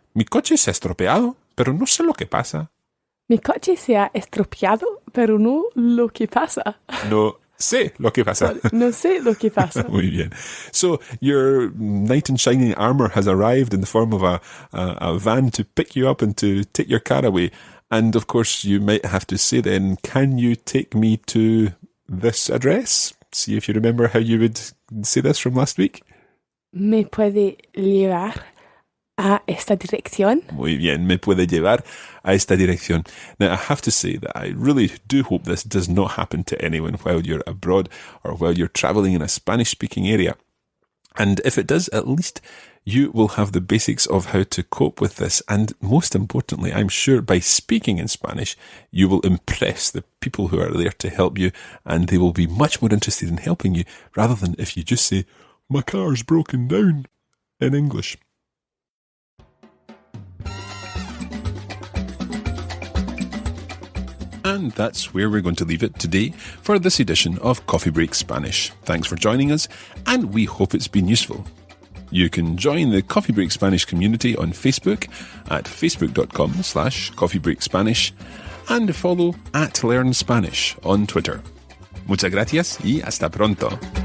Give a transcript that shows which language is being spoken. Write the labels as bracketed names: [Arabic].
[Spanish] Mi coche se ha estropeado, pero no sé lo que pasa. Mi coche se ha estropeado, pero no lo que pasa. No sé lo que pasa. No sé lo que pasa. Muy bien. [English] So your knight in shining armour has arrived in the form of a van to pick you up and to take your car away. And of course you might have to say then, can you take me to this address? See if you remember how you would say this from last week. ¿Me puede llevar a esta dirección? Muy bien, me puede llevar a esta dirección. Now, I have to say that I really do hope this does not happen to anyone while you're abroad or while you're traveling in a Spanish-speaking area. And if it does, at least you will have the basics of how to cope with this. And most importantly, I'm sure by speaking in Spanish, you will impress the people who are there to help you, and they will be much more interested in helping you rather than if you just say, my car's broken down in English. And that's where we're going to leave it today for this edition of Coffee Break Spanish. Thanks for joining us, and we hope it's been useful. You can join the Coffee Break Spanish community on Facebook at facebook.com/coffeebreakspanish and follow @LearnSpanish on Twitter. [Spanish] Muchas gracias y hasta pronto.